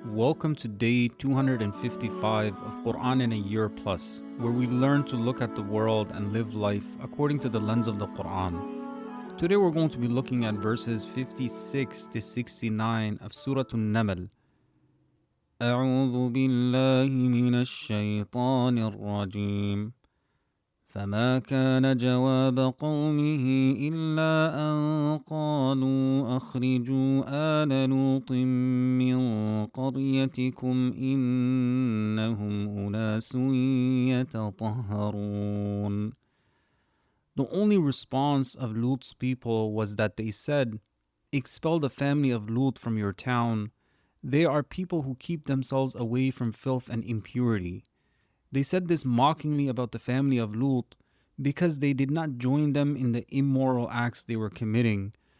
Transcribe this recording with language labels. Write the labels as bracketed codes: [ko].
[en] Welcome to day 255 of Qur'an in a Year Plus, where we learn to look at the world and live life according to the lens of the Qur'an. Today we're going to be looking at verses 56 to 69 of Surah An-Naml. [ar] أعوذ بالله من الشيطان الرجيم فما كان جواب قومه إلا أن قالوا أخرجوا آل لوط من قريتكم إنهم أناس يتطهرون. [en] The only response of Lut's people was that they said, "Expel the family of Lut from your town. They are people who keep themselves away from filth and impurity." They said this mockingly about the family of Lut because they did not join them in the immoral acts they were committing.